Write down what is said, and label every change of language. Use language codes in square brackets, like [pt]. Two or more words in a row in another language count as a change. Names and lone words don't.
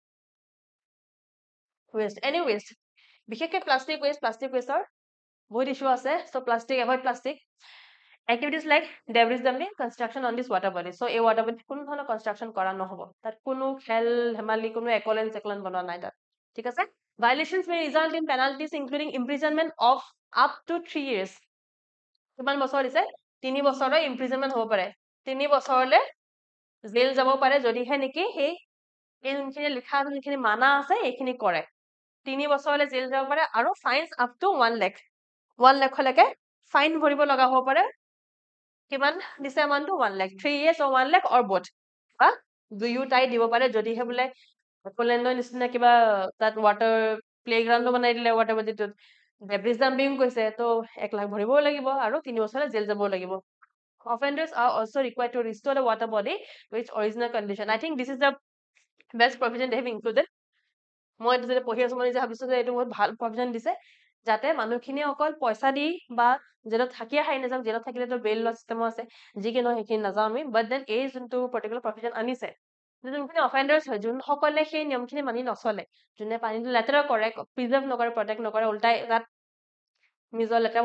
[en] any waste [as] বিশেষকৈ প্লাষ্টিক ৱেষ্টৰ বহুত ইছ্যু আছে [en] so plastic avoid plastic activities like debris dumping construction on this water body so এই water [as] body কোনো ধৰণৰ construction কৰা নহব তাত কোনো খেল ধেমালি কোনো একলেন বনোৱা নাই তাত ঠিক আছে [en] violations may result in penalties including imprisonment of up to 3 years [as] কিমান বছৰ দিছে 3 বছৰৰ imprisonment হ'ব পাৰে 3 বছৰলে জেল যাব পাৰে যদিহে নেকি সেই যোনখিনি লিখা যোনখিনি মানা আছে এইখিনি কৰে 3 বছৰলে জেল যাব পাৰে আৰু [en] fines up to [as] 1 লাখ 1 লাখলৈকে ফাইন ভৰিব লগা হ'ব পাৰে কিমান দিছে এমাউণ্টটো 1 লাখ [en] 3 years or 1 lakh or both [as] বা দুয়োটাই দিব পাৰে যদিহে বোলে পোলেণ্ডৰ নিচিনা কিবা তাত [en] water playground [as] বনাই দিলে [en] water body debris dumping [as] কৈছে তো 1 লাখ ভৰিবও লাগিব আৰু 3 বছৰলে জেল যাবও লাগিব [en] offenders are also required to restore the water body to its original condition I think this is the best provision they have included [as] মই এইটো যেতিয়া পঢ়ি আছো মই নিজে ভাবিছো যে এইটো বহুত ভাল প্ৰভিজন দিছে যাতে মানুহখিনিয়ে অকল পইচা দি বা জেলত থাকিয়ে খাই নাযাওক জেলত থাকিলেতো বেইল লোৱা চিষ্টেমো আছে যি কি নহয় সেইখিনি নাযাওঁ আমি [en] but then [as] এই যোনটো [en] particular provision [as] আনিছে যোনখিনি অফেণ্ডাৰ্ছ হয় যোনসকলে সেই নিয়মখিনি মানি নচলে যোনে পানীটো লেতেৰা কৰে প্ৰিজাৰ্ভ নকৰে প্ৰটেক্ট নকৰে উল্টাই তাত নিজৰ লেতেৰা